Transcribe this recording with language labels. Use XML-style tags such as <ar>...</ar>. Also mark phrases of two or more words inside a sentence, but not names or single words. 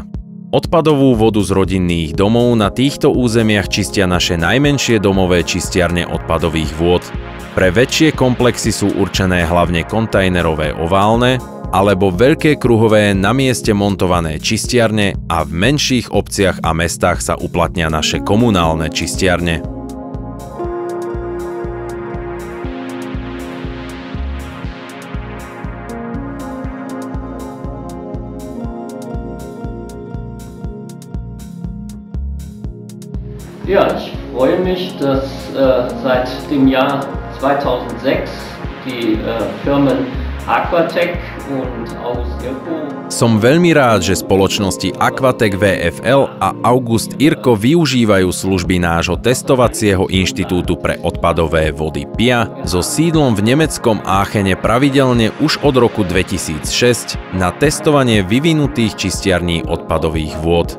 <sk>Odpadovú vodu z rodinných domov na týchto územiach čistia naše najmenšie domové čistiarne odpadových vôd. Pre väčšie komplexy sú určené hlavne kontajnerové oválne alebo veľké kruhové na mieste montované čistiarne a v menších obciach a mestách sa uplatnia naše komunálne čistiarne.</sk> <de>Ja, ich freue mich, dass seit dem Jahr 2006 die Firmen Aquatec und August Irko.</de> <sk>Som veľmi rád, že spoločnosti Aquatec VFL a August Irko využívajú služby nášho testovacieho inštitútu pre odpadové vody PIA so sídlom v nemeckom Aachene pravidelne už od roku 2006 na testovanie vyvinutých čistiarní odpadových vôd.</sk>